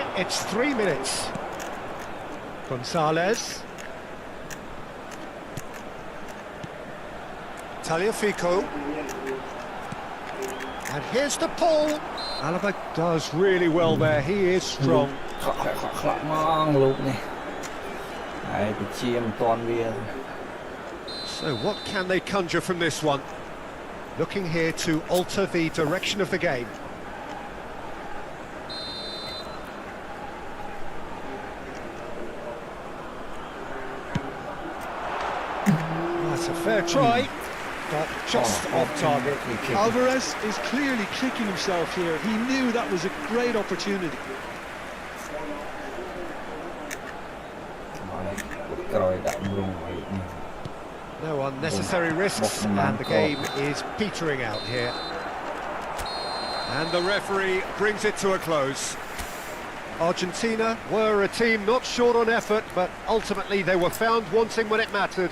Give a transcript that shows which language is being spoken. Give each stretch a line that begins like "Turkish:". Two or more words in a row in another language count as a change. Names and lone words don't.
English: It's 3 minutes. Gonzalez. Tagliafico. And here's the Paul. Alaba does really well there. He is strong. ខ្លាក់មកលោកនេះហើយទៅជាមិនតាន់វា So what can they conjure from this one? Looking here to alter the direction of the game. That's a fair try, but just off target. Alvarez is clearly kicking himself here. He knew that was a great opportunity. ក្រោយដាក់រងវិញ No unnecessary risks, and the game is petering out here. And the referee brings it to a close. Argentina were a team not short on effort, but ultimately they were found wanting when it mattered.